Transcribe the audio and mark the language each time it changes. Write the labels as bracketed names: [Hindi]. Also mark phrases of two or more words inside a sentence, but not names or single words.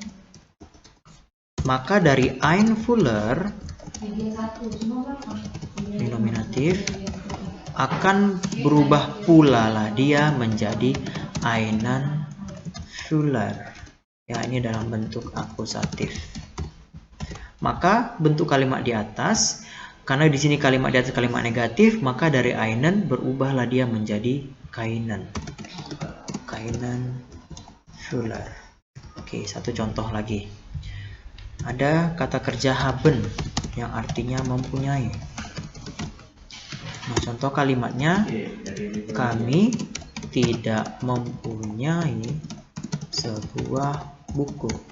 [Indonesian] Maka dari [German] ein Fuller [Indonesian] ini nominatif akan berubah pula lah dia menjadi [German] einen Fuller. [Indonesian] Ya, ini dalam bentuk akusatif. Maka bentuk kalimat di atas, karena di sini kalimat di atas kalimat negatif, maka dari einen berubahlah dia menjadi keinen. [German] Keinen Fuller. [Indonesian] Oke, satu contoh lagi. Ada kata kerja haben yang artinya mempunyai. Nah, contoh kalimatnya, kami tidak mempunyai sebuah buku.